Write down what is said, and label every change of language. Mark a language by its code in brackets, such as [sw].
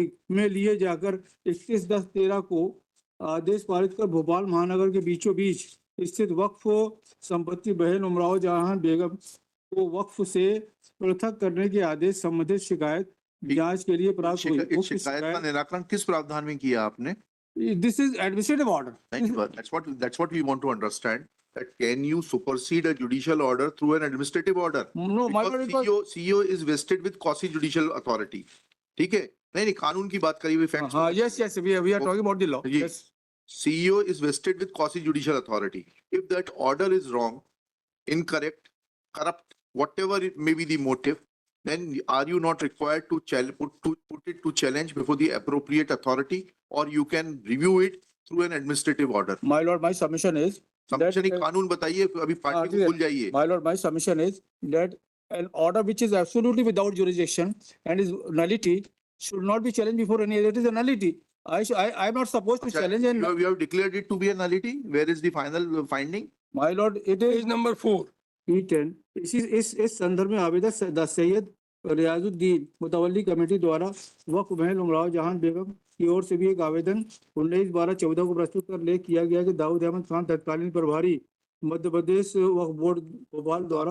[hi] में लिए जाकर 31/10/13 को आदेश पारित कर भोपाल महानगर के बीचों बीच स्थित वक्फ संपत्ति बहन उमराव जहां बेगम को वक्फ से पृथक करने के आदेश संबंधित शिकायत जांच के लिए प्राप्त हुई। इस शिकायत का निराकरण किस प्रावधान में किया आपने? [en] This is administrative order. [hi] नहीं, [en] but that's what we want to understand, that can you supersede a judicial order through an administrative order? No my Because lord, CEO is vested with quasi judicial authority. [hi] ठीक है? नहीं नहीं, कानून की बात करिए, facts। [en] हाँ yes yes we are talking about the law. [hi] Ji. [en] Yes CEO is vested with quasi judicial authority. If that order is wrong, incorrect, corrupt, whatever it may be the motive, then are you not required to put it to challenge before the appropriate authority, or you can review it through an administrative order? My lord, my submission is [hi] submission एक कानून बताइए, अभी party ठीक को है। भूल जाइए। [en] My lord, my submission is that an order which is absolutely without jurisdiction and is nullity should not be challenged before any other. It is a nullity. I am not supposed to challenge and You have declared it to be a nullity. Where is the final finding? my lord, it Page is number 4. P10। [hi] इस संदर्भ में आवेदक Syed Riyazuddin मुतवल्ली committee द्वारा वक्फ बहन उमराव जहां बेगम की ओर से भी एक आवेदन 19/12/14 को प्रस्तुत कर लेख किया गया कि दाऊद अहमद खान तत्कालीन प्रभारी मध्य प्रदेश वक्फ बोर्ड भोपाल द्वारा